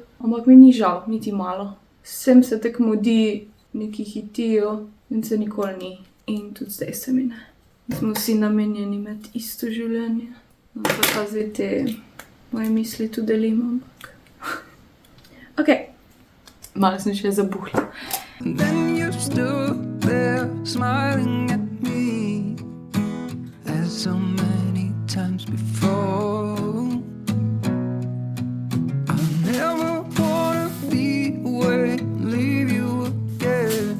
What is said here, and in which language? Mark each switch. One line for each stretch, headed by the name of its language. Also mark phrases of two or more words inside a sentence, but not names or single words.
Slovenian: Ampak mi ni žal, niti malo. Vsem se tako mudi, neki hitijo in se nikoli ni. In tudi zdaj se mi ne. Smo vsi namenjeni imeti isto življenje. No, pa zdaj te moje misli tudi delim, ampak... Ok, malo sem še zabuhla.
English: Then you stood there smiling at me as so many times before. I never wanna be away, leave you again.